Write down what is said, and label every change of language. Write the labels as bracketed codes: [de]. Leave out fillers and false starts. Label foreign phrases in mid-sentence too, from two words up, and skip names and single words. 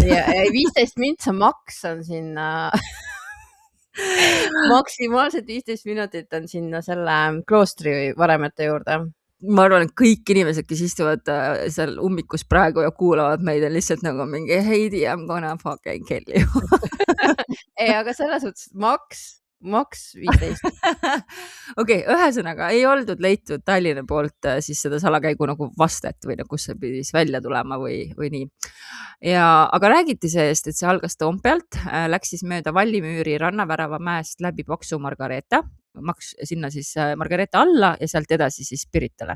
[et] Ja 15 mintsa maks on sinna maksimaalselt 15 minutit on sinna selle kloostri varemete juurde. Ma arvan, et kõik inimesed, kes istuvad seal ummikus praegu ja kuulavad meid, on lihtsalt nagu mingi Heidi, [en] I'm gonna fucking kill you. [et] Ei, aga selles suhtes maks 15. Okei, ühesõnaga ei oldud leitud Tallinna poolt siis seda salakäigu nagu vastet või kus see pidi välja tulema või nii. Aga räägiti seest, et see algas Toompealt, läks siis mööda Vallimüüri Rannavärava mäest läbi Paksu Margareeta, sinna siis Margareeta alla ja sealt edasi siis Piritale.